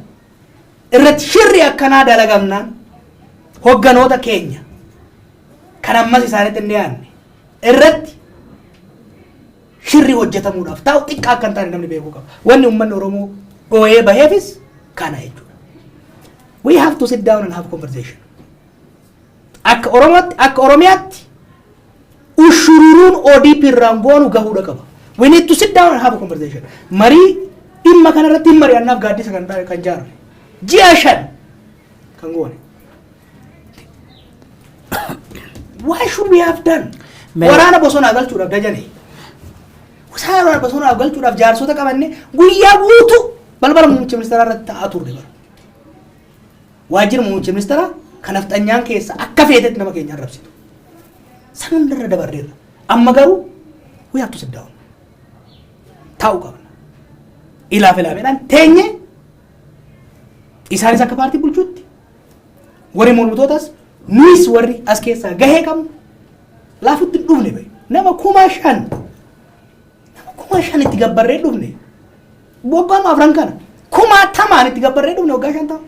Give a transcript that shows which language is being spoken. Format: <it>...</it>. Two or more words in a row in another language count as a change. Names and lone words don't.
<om>Irratti shirri akkanaa dalagamnaan hogganoota keenya kan ammas isaanitti hin dhiyaanne irratti shirri hojjetamuudhaaf ta'u xiqqaa akka hin taane namni beekuu qaba. Wanni uummanni Oromoo dhoo'ee baheefis kana jechuudha.</om> <en>We have to sit down and have conversation.</en> <om>Akka Oromiyaatti ushururuun ODP irraan goonu gahuudha qaba.</om> <en>We need to sit down and have a conversation.</en> <om>Marii dhimma kanarratti hin mari'annaaf gaaddisa kan jaarame. Ji'a 5 kan goone.</om> <en>Why should we have done?</en> <om>Waraana bosonaa galchuudhaaf dajane. Waraana bosonaa galchuudhaaf jaarsota qabanne guyyaa guutuu balbala muummicha ministeeraa irratti taa'aa turre bara. Waajjira muummicha ministeeraa kan afxanyaan keessa akka feetetti nama keenya arrabsitu. San hundarra dabarreerra. Amma garuu</om> <en>we have to sit down.</en> <om>Taa'uu qabna. Ilaameedhaan teenye isaanis akka paartii bulchuutti warri mormitootas nuus warri as keessaa gahee qabnu laafutti dhufne bahe nama 5,000 itti gabbarree dhufne bobbaan afran kana 10,000 itti gabbarree dhufne waggaa 5 ta'a.</om>